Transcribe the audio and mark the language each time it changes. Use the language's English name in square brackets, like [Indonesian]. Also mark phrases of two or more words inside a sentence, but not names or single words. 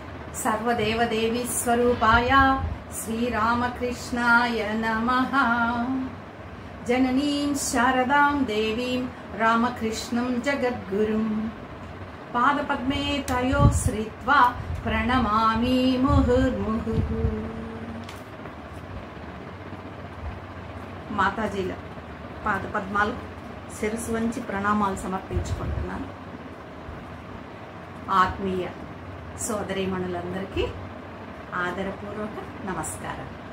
[Sanskrit] सर्वदेवदेवी स्वरूपाय श्रीरामकृष्णाय नमः। जननीं शारदां देवीं रामकृष्णं जगद्गुरुं पादपद्मे तयोः श्रित्वा प्रणमामि मुहुर्मुहुः। [Telugu] మాతాజీల పాదపద్మాలు శిరస్సు వంచి ప్రణామాలు సమర్పించుకుంటున్నాను. ఆత్మీయ సోదరీమణులందరికీ ఆదరపూర్వక నమస్కారం.